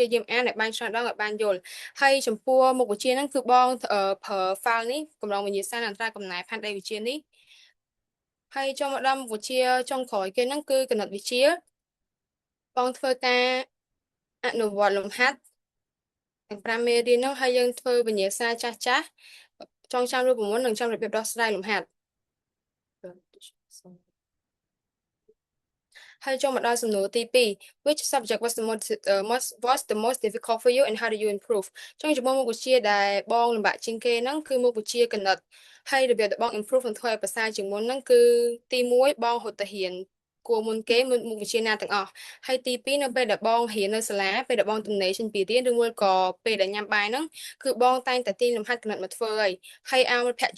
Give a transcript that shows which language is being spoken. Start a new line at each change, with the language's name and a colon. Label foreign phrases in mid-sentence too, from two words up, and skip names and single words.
Khmer: យាមអានឲ្យបានច្រើនដងឲ្យបានយល់ហើយចំពោះមុខវិជ្ជាហ្នឹងគឺបងប្រើ file នេះកម្រងវិញ្ញាសានិងអត្រាកំណែផែនដីវិទ្យានេះហើយចូលមកដល់មុខវិជ្ជាចុងក្រោយគេហ្នឹងគឺគណិតវិទ្យាបងធ្វើការអនុវត្តលំហាត់ទាំង5មេរៀនហ្នឹងហើយយើងធ្វើវិញ្ញាសាចាស់ចងចាំរូបមន្តនិងចាំរបៀបដោះស្រាយលំហាត់ហើយចូលមកដល់សំណួរទី2
English: which subject was the most difficult for you and how do you improve
Khmer: ចឹងចំពោះមុខវិជ្ជាដែលបងលំបាកជាងគេហ្នឹងគឺមុខវិជ្ជាគណិតហើយរបៀបដែលបង improve នឹងធ្វើឲ្យប្រសើរជាងមុនហ្នឹងគឺទី1បងហត់ទៅរៀនគួរមុនគេមុនមុខវិជ្ជាណាទាំងអស់ហើយទី2នៅពេលដែលបងរៀននៅសាលាពេលដែលបងទំនេរចេញពីរៀនឬមួយក៏ពេលដែលញ៉ាំបាយហ្នឹងគឺបងតែងតែទាញលំហាត់គណិតមកធ្វើហើយឲ្យមិត្តភក្តិ